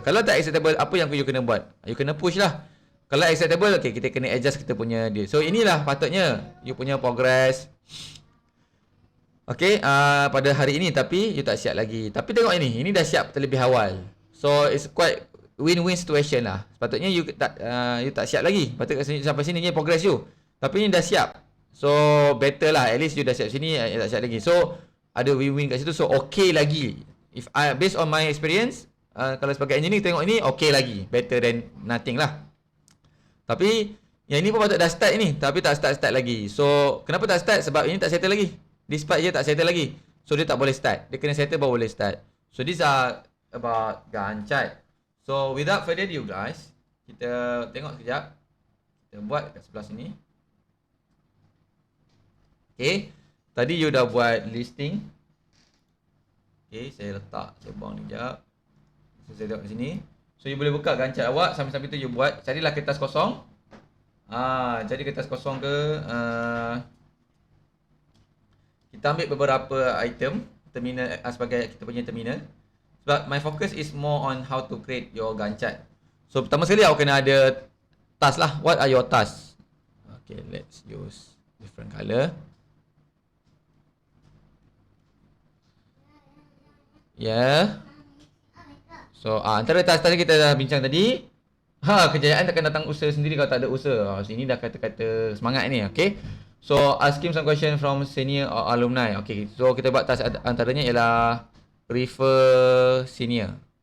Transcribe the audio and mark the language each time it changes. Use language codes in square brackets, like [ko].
[ms] Kalau tak acceptable, apa yang you kena buat? You kena push lah. Kalau acceptable, okay, kita kena adjust kita punya dia. So inilah patutnya you punya progress. Okay, pada hari ini tapi you tak siap lagi. Tapi tengok ini dah siap terlebih awal. [en] So it's quite win-win situation lah. [ms] Sepatutnya you tak siap lagi. Patut sampai sini ni progress you. Tapi ni dah siap. So better lah. At least you dah siap sini, tak siap lagi. So ada win-win kat situ. So okay lagi. [en] If based on my experience, [ms] kalau sebagai engineer tengok ini okay lagi. [en] Better than nothing [ms] lah. Tapi yang ini pun patut dah start ni, tapi tak start lagi. So kenapa tak start? Sebab ini tak settle lagi. [en] This part [ms] je tak settle lagi. So dia tak boleh start. Dia kena settle baru boleh start. [en] So these are about Gantt chart. So without further ado guys, [ms] kita tengok sekejap. Kita buat kat sebelah sini. Okay, tadi you dah buat listing. Okay, saya letak, saya buang ni sekejap. So saya tengok kat sini. So you boleh buka Gantt chart awak. Sambil-sambil tu you buat, carilah kertas kosong. Cari kertas kosong ke. Kita ambil beberapa item terminal sebagai kita punya terminal. [en] Sebab my focus is more on how to create your Gantt chart. [ms] So pertama sekali awak kena ada task lah. [en] What are your tasks? Okay, let's use different color. [ms] Yeah. So antara task-task kita dah bincang tadi. Kejayaan takkan datang usaha sendiri kalau tak ada usaha. Sini dah kata-kata semangat ni, okay. [en] So ask him some question from senior or alumni. [ms] Okay, so kita buat task antaranya ialah refer senior.